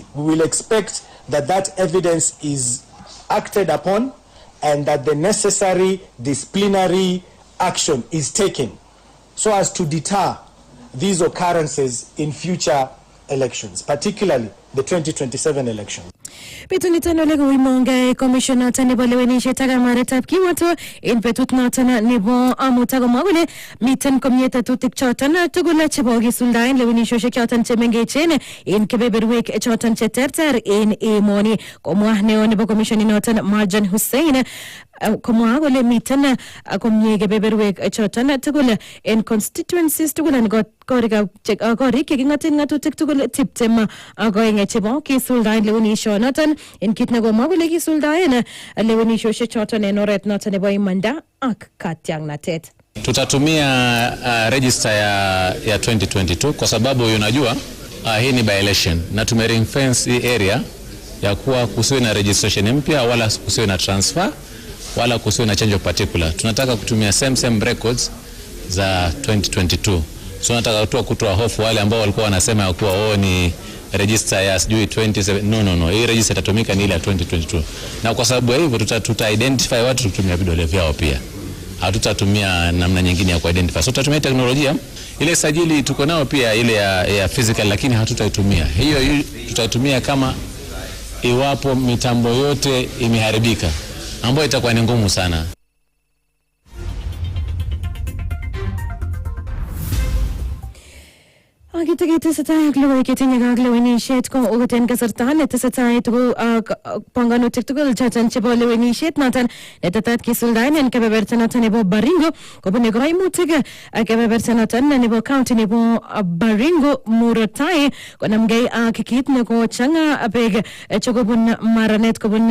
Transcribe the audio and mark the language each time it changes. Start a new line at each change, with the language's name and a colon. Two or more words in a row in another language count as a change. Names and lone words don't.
English: We will expect that that evidence is acted upon and that the necessary disciplinary action is taken so as to deter these occurrences in future elections, particularly the 2027 election.
Kalenjin: Betut lego imonge commissioner nebo lewenishet ak amaretab kiwato en betut noton nebo amut akomwa kole miten komie tetutik choton tugul chebo kisuldaen lewenishosiek choton chemengechen en kebeberwek choton cheterter en emoni. Komwa neo nebo commission noton Marjan Hussein komwa kole miten komie kebeberwek choton tugul en constituencies tugul en korik cheking'oten ng'atutik tugul tiptem ak oeng chebo kisuldaen lewenishonoton en kit nekomwa kole kisuldaen lewenishosiek choton en oret noton nebo imanda ak katiang'natet.
Swahili: Tutatumia register ya 2022 kwa sababu unajua hii ni
English: by election
Swahili: na
English: ring fence
Swahili: hii area ya kuwa kusiwe na registration mpya wala kusiwe na transfer wala kusiwe na
English: change of particular.
Swahili: Tunataka kutumia
English: same records
Swahili: za 2022. So nataka kutoa hofu wale ambao walikuwa wanasema ya kuwa ni register ya sijui 27. No. Hii register itatumika ni ile ya 2022. Na kwa sababu ya hivyo tuta identify watu kutumia vidole vyao pia. Hatutatumia namna nyingine ya ku-identify. So tutatumia teknolojia. Ile sajili tuko nao pia ile ya physical lakini hatutaitumia. Hiyo tutaitumia kama iwapo mitambo yote imeharibika. Ambayo itakuwa ni ngumu sana.
Kalenjin: Agitagi tesetai ak logoiwek chetinye ak lewenishet ko ogoten kasarta netesetai tugul panganutik tugul choton chebo lewenishet noton netetat kisuldaen en kebeberta noton nebo Baringo kobune koimutik kebeberta noton nebo county nebo Baringo Murotai konamgei ak kit nekochang'a beek chekobun maranet